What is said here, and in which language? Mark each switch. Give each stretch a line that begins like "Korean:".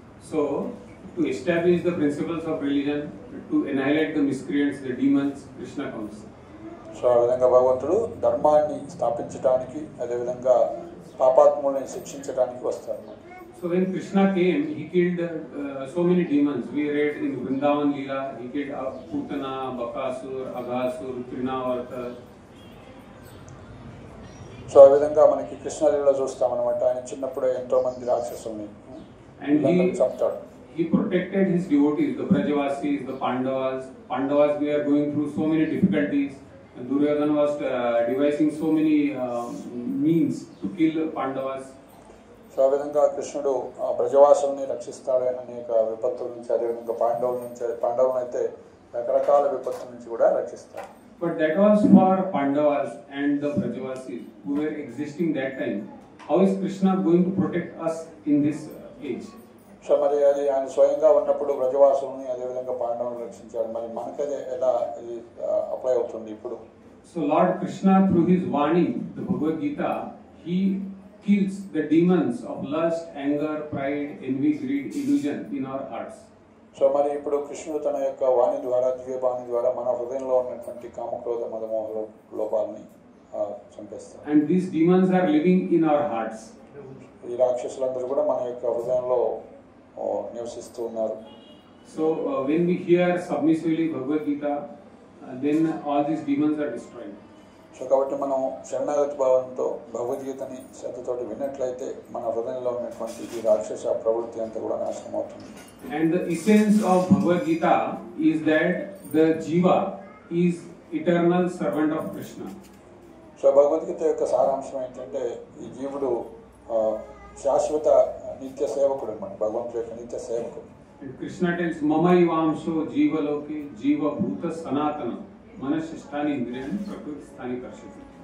English: So to establish the principles of religion, to annihilate the miscreants, the demons, Krishna comes.
Telugu: So ఆ విధంగా భగవంతుడు ధర్మాన్ని స్థాపించడానికి, అదేవిధంగా పాపాత్ముల్ని శిక్షించడానికి వస్తారు.
English: So when Krishna came, he killed so many demons. We read in Vrindavan Leela, he killed Putana, Bakasur, Aghasur, Trinavarta.
Telugu: So ఆ విధంగా మనకి కృష్ణలీలలో చూస్తామన్నమాట. ఆయన చిన్నప్పుడే ఎంతో మంది రాక్షసుల్ని చంపుతాడు.
English: He protected his devotees, the Brajavasis, the Pandavas. Pandavas, we are going through so many difficulties. And Duryodhana was devising so many means to kill Pandavas.
Telugu: So ఆ విధంగా కృష్ణుడు బ్రజవాసుల్ని రక్షిస్తాడు అనేక విపత్తుల నుంచి, అదేవిధంగా పాండవులను అయితే రకరకాల విపత్తుల నుంచి కూడా రక్షిస్తాడు.
English: But that was for Pandavas and the Brajavasis who were existing that time. How is Krishna going to protect us in this age?
Telugu: So మరి అది ఆయన స్వయంగా ఉన్నప్పుడు బ్రజవాసుల్ని అదేవిధంగా పాండవులను రక్షించాడు. మరి మనకదే ఎలా ఇది అప్లై అవుతుంది ఇప్పుడు?
English: So Lord Krishna, through his Vani, the Bhagavad Gita, he kills the demons of lust, anger, pride, envy, greed, illusion in our hearts.
Telugu: So మరి ఇప్పుడు కృష్ణుడు తన యొక్క వాణి ద్వారా, దివ్యవాణి ద్వారా మన హృదయంలో ఉన్నటువంటి కామక్రోధ మదమోహ లోపాలని చంపేస్తారు.
English: And these demons are living in our hearts.
Telugu: ఈ రాక్షసులందరూ కూడా మన యొక్క హృదయంలో నివసిస్తూ ఉన్నారు.
English: So when we hear submissively Bhagavad Gita, then all these demons are destroyed.
Telugu: So కాబట్టి మనం శరణాగతి భావంతో భగవద్గీతని శ్రద్ధతోటి విన్నట్లయితే మన హృదయంలో ఉన్నటువంటి ఈ రాక్షస ప్రవృత్తి అంతా కూడా నాశనం అవుతుంది.
English: And the essence of Bhagavad Gita is that the jiva is eternal servant of Krishna.
Telugu: So Bhagavad Gita యొక్క సారాంశం ఏంటంటే ఈ జీవుడు శాశ్వత నిత్య సేవకుడు అన్నమాట, భగవంతుడి యొక్క నిత్య సేవకుడు.
English: And Krishna tells
Sanskrit: mama ivamsho jiva loke jiva bhuta sanatana మనశిష్టాని ఇంద్రియాన్ని ప్రకృతి స్థాని కర్షించి.